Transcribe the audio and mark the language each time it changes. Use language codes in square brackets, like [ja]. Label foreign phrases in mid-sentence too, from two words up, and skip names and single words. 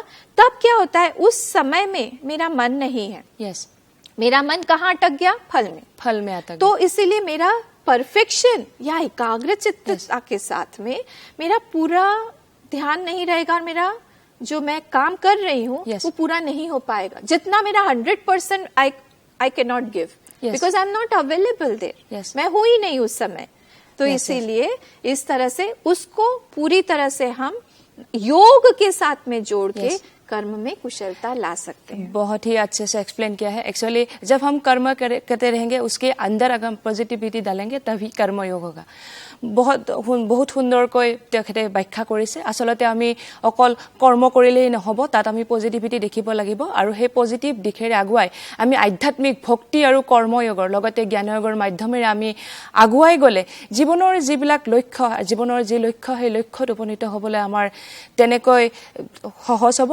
[hi] तब क्या होता है, उस समय में मेरा मन नहीं है, यस, मेरा मन कहाँ अटक गया? फल में। फल में आता तो इसीलिए मेरा परफेक्शन या एकाग्र चित्तता के साथ में मेरा पूरा ध्यान नहीं रहेगा, और मेरा जो मैं काम कर रही हूँ Yes. वो पूरा नहीं हो पाएगा। जितना मेरा 100% [en] I can not give, [hi] Yes. [en] because I am not available there, [hi] Yes. मैं हूँ ही नहीं उस समय। तो Yes, इसीलिए इस तरह से उसको पूरी तरह से हम योग के साथ में जोड़ के Yes. कर्म में कुशलता ला सकते हैं। बहुत ही अच्छे से एक्सप्लेन किया है। एक्चुअली जब हम कर्म करते रहेंगे, उसके अंदर अगर हम पॉजिटिविटी डालेंगे, तभी कर्मयोग होगा। [as] बहुत সুন্দৰকৈ তেখেতে ব্যাখ্যা কৰিছে। আচলতে আমি অকল কৰ্ম কৰিলেই নহব, তাত আমি পজিটিভিটি দেখিব লাগিব, আৰু সেই পজিটিভ দিশেৰে আগুৱাই আমি আধ্যাত্মিক ভক্তি আৰু কৰ্ময়োগৰ লগতে জ্ঞানয়োগৰ মাধ্যমেৰে আমি আগুৱাই গ'লে জীৱনৰ যিবিলাক লক্ষ্য, জীৱনৰ যি লক্ষ্য, সেই লক্ষ্যত উপনীত হ'বলৈ আমাৰ তেনেকৈ সহজ হ'ব।